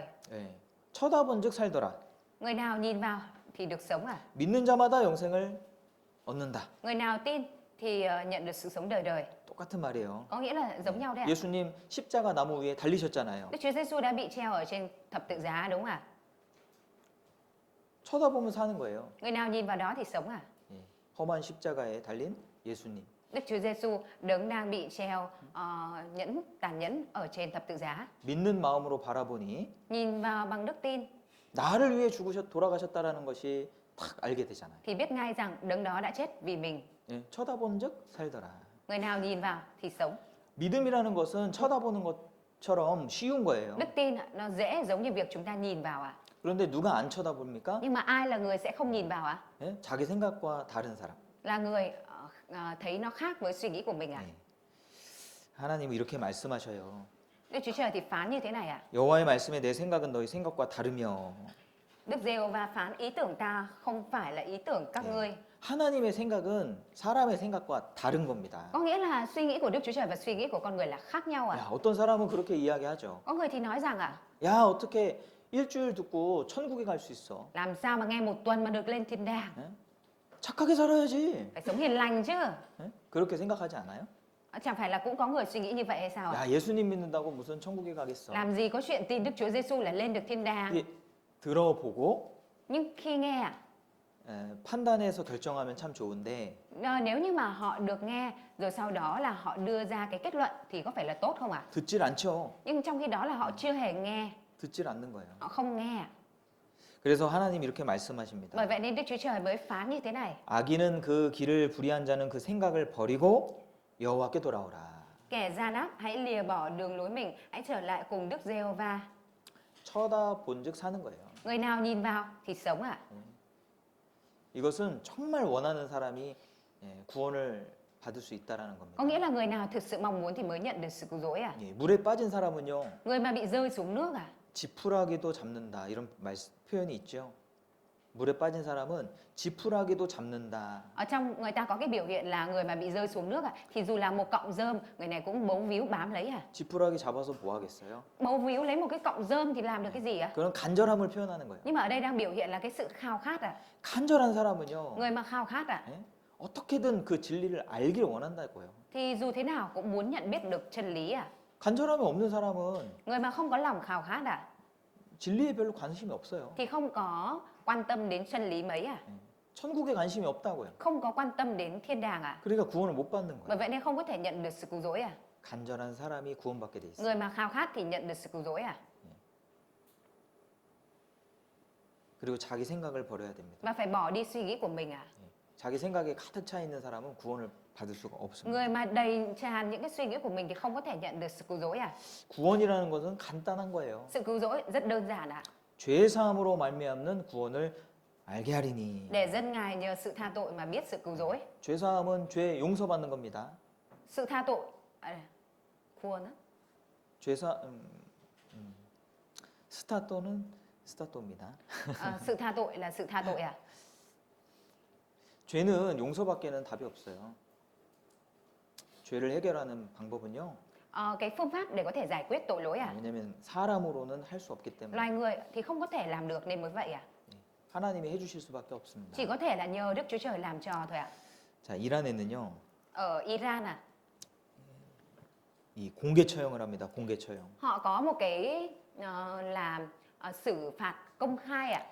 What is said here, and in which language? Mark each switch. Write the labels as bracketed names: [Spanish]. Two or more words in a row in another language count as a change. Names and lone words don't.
[Korean] 예. 쳐다본즉 살더라. [Vietnamese] Người nào nhìn vào thì được sống à? [Korean] 믿는 자마다 영생을 얻는다. [Vietnamese] Người nào tin thì nhận được sự sống đời đời. [Korean] 똑같은 말이에요. [Vietnamese] Có nghĩa là giống nhau đấy ạ. [Korean] 예수님 십자가 나무 위에 달리셨잖아요. [Vietnamese] Đức Chúa Giêsu đã bị treo ở trên thập tự giá, đúng không ạ? [Korean] 쳐다보면 사는 거예요. [Vietnamese] Người nào nhìn vào đó thì sống à? [Korean] 예. 험한 십자가에 달린 예수님. [Vietnamese] Đức Chúa Giêsu đấng đang bị treo tàn nhẫn ở trên thập tự giá. [Korean] 믿는 마음으로 바라보니 [Vietnamese] Nhìn vào bằng đức tin [Korean] 나를 위해 돌아가셨다라는 것이 탁 알게 되잖아요. [Vietnamese] thì biết ngay rằng đấng đó đã chết vì mình. [Korean] 예. 쳐다본즉 살더라. [Vietnamese] Người nào nhìn vào thì sống. [Korean] 믿음이라는 것은 쳐다보는 것처럼 쉬운 거예요. [Vietnamese] Đức tin nó dễ giống như việc chúng ta nhìn vào ạ. [Korean] 그런데 누가 안 쳐다봅니까? [Vietnamese] Nhưng mà ai là người sẽ không nhìn vào ạ? [Korean] 예? 자기 생각과 다른 사람. [Vietnamese] Là người thấy nó khác với suy nghĩ của mình ạ. [Korean] 예. 하나님은 이렇게 말씀하셔요. [Vietnamese] Đức Chúa Trời thì phán như thế này ạ. [Korean] 여호와의 말씀에 내 생각은 너희 생각과 다르며. [Vietnamese] Đức Giê-hô-va phán ý tưởng ta không phải là ý tưởng các ngươi. [Korean] 하나님의 생각은 사람의 생각과 다른 겁니다. [Vietnamese] Có nghĩa là suy nghĩ của Đức Chúa Trời và suy nghĩ của con người là khác nhau ạ. [Korean] 야, 어떤 사람은 그렇게 이야기하죠. [Vietnamese] Có người thì nói rằng ạ, [Korean] 야, 어떻게 일주일 듣고 천국에 갈 수 있어? [Vietnamese] làm sao mà nghe một tuần mà được lên thiên đàng? [Korean] 예? 착하게 살아야지. [Vietnamese] Phải sống hiền lành chứ. [Korean] 예? 그렇게 생각하지 않아요? [Vietnamese] Chẳng phải là cũng có người suy nghĩ như vậy hay sao ạ? [Korean] 야, 예수님 믿는다고 무슨 천국에 가겠어? [Vietnamese] Làm gì có chuyện tin Đức Chúa Giêsu là lên được thiên đàng. [Korean] 이게 들어보고 [Vietnamese] Nhưng khi nghe ạ, [Korean] 판단해서 결정하면 참 좋은데 [Vietnamese] nếu như mà họ được nghe rồi sau đó là họ đưa ra cái kết luận thì có phải là tốt không ạ? [Korean] 듣질 않죠. [Vietnamese] Nhưng trong khi đó là họ chưa hề nghe, [Korean] 듣질 않는 거예요. [Vietnamese] họ không nghe. [Korean] 그래서 하나님 이렇게 말씀하십니다. [Vietnamese] Bởi vậy nên Đức Chúa Trời mới phán như thế này. [Korean] 악인은 그 길을 불의한 자는 그 생각을 버리고 여호와께 돌아오라. [Vietnamese] Kẻ gian ác, hãy lìa bỏ đường lối mình, hãy trở lại cùng Đức Giê-hô-va. [Korean] 쳐다본즉 사는 거예요. [Vietnamese] Người nào nhìn vào thì sống ạ. [Korean] 이것은 정말 원하는 사람이 구원을 받을 수 있다라는 [Vietnamese] Có [Korean] 겁니다. [Vietnamese] nghĩa là người nào thực sự mong muốn thì mới nhận được sự cứu rỗi à? [Korean] 예, 물에 빠진 사람은요, [Vietnamese] Người mà bị rơi xuống nước à? [Korean] 지푸라기도 잡는다 이런 표현이 있죠. 물에 빠진 사람은 지푸라기도 잡는다. [Vietnamese] Ở trong người ta có cái biểu hiện là người mà bị rơi xuống nước à, thì dù là một cọng rơm, người này cũng bấu víu bám lấy à? [Korean] 지푸라기 잡아서 뭐 하겠어요? [Vietnamese] Bấu víu lấy một cái cọng rơm thì làm được cái gì ạ? [Korean] 그런 간절함을 표현하는 거예요. [Vietnamese] Nhưng mà ở đây đang biểu hiện là cái sự khao khát à? [Korean] 간절한 사람은요, [Vietnamese] Người mà khao khát à? [Korean] 예? 어떻게든 그 진리를 알기를 원한다고요. [Vietnamese] Thì dù thế nào cũng muốn nhận biết được chân lý à? [Korean] 간절함이 없는 사람은 [Vietnamese] Người mà không có lòng khao khát à? [Korean] 진리에 별로 관심이 없어요. [Vietnamese] Thì không có quan tâm đến chân lý mấy à? [Korean] 천국에 관심이 없다고요. [Vietnamese] Không có quan tâm đến thiên đàng à? [Korean] 그러니까 구원을 못 받는 [Vietnamese] Bởi [Korean] 거예요. [Vietnamese] vậy nên không có thể nhận được sự cứu rỗi à? [Korean] 간절한 사람이 구원받게 돼 있어요. [Vietnamese] Người mà khao khát thì nhận được sự cứu rỗi à? [Korean] 그리고 자기 생각을 버려야 됩니다. [Vietnamese] Và phải bỏ đi suy nghĩ của mình à? [Korean] 자기 생각에 가득 차 있는 사람은 구원을 받을 수가 없습니다. [Vietnamese] Người mà đầy tràn những cái suy nghĩ của mình thì không có thể nhận được sự cứu rỗi à? [Korean] 구원이라는 것은 간단한 거예요. [Vietnamese] Sự cứu rỗi rất đơn giản à? [Korean] 죄 사함으로 말미암는 구원을 알게 하리니. [Vietnamese] Để dân Ngài nhờ sự tha tội mà biết sự cứu rỗi. [Korean] 죄 사함은 죄 용서받는 겁니다. [Vietnamese] Sự tha tội khuôn á. [Korean] 죄 사 스타토는 스타토입니다. [Vietnamese] Sự tha tội là sự tha tội à? [Korean] 죄는 용서밖에는 답이 없어요. 죄를 해결하는 방법은요. [Vietnamese] Cái phương pháp để có thể giải quyết tội lỗi à? [Korean] 왜냐하면 사람으로는 할 수 없기 때문에 [Vietnamese] Loài người thì không có thể làm được nên mới vậy à? [Korean] 하나님이 해주실 수밖에 없습니다. [Vietnamese] Chỉ có thể là nhờ Đức Chúa Trời làm trò thôi ạ. [Korean] 자, 이란에는요, [Vietnamese] Ở Iran à, [Korean] 이 공개 처형을 합니다. 공개 처형. [Vietnamese] họ có một cái xử phạt công khai ạ.